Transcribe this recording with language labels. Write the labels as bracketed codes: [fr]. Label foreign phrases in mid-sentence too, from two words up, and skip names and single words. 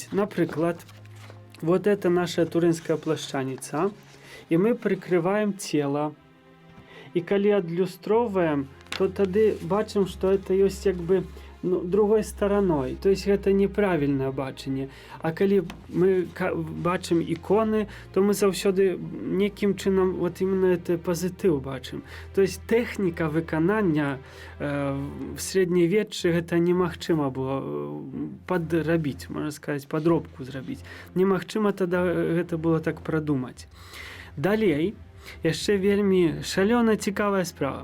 [be] Напрыклад, [ru] вот это [be] наша турынская плашчаніца, і мы прыкрываем цела. І калі адлюстроўваем, то тады бачым, што это ёсць як бы [ru] другой стараной. То есть [be] гэта неправільнае бачанне. А калі мы бачым іконы, то мы заўсёды некім чынам [ru] вот именно это [be] пазітыў бачым. [ru] То есть [be] тэхніка выканання в сярэднявеччы гэта немагчыма было падрабіць, можна сказаць, падробку зрабіць. Немагчыма тады гэта было так прадумаць. Далей, яшчэ вельмі шалёна цікавая справа.